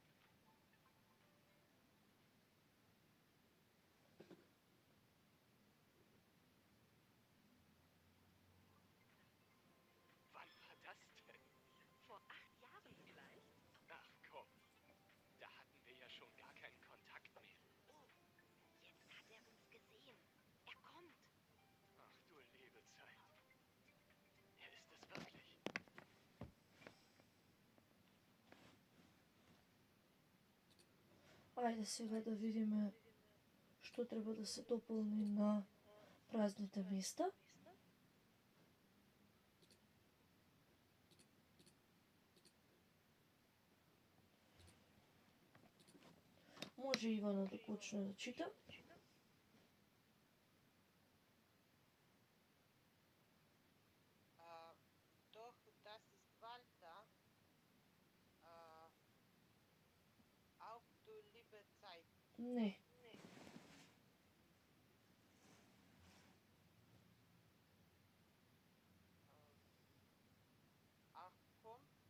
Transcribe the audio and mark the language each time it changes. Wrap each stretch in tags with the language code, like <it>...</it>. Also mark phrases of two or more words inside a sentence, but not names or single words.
<de>Wann war das denn? Vor 8 Jahren vielleicht? Ach komm. Da hatten wir ja schon gar keinen Kontakt mehr. Oh, jetzt hat er uns gesehen. Er kommt. Ach du liebe Zeit. Er ist es wirklich.</de> <mk>Ајде сега да видиме што треба да се дополни на празните места. Може Ивана да почне да чита.</mk> <de>Doch das ist Walter. Auch du liebe Zeit.</de> <mk>Не.</mk> <de>Ach komm.</de>